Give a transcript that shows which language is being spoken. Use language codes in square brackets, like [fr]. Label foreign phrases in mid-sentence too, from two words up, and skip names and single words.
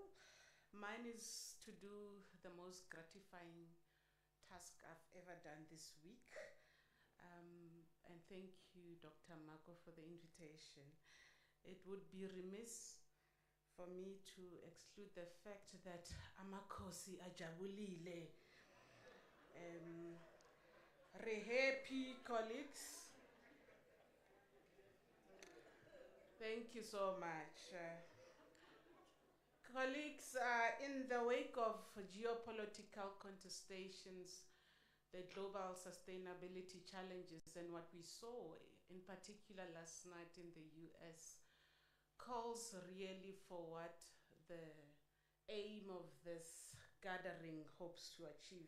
[en] Mine is to do the most gratifying task I've ever done this week. And thank you, Dr. Mako, for the invitation. It would be remiss for me to exclude the fact that [zu] Amakosi ajabulile. [en] Re happy, colleagues. Thank you so much. Colleagues, in the wake of geopolitical contestations, the global sustainability challenges, and what we saw in particular last night in the US, calls really for what the aim of this gathering hopes to achieve.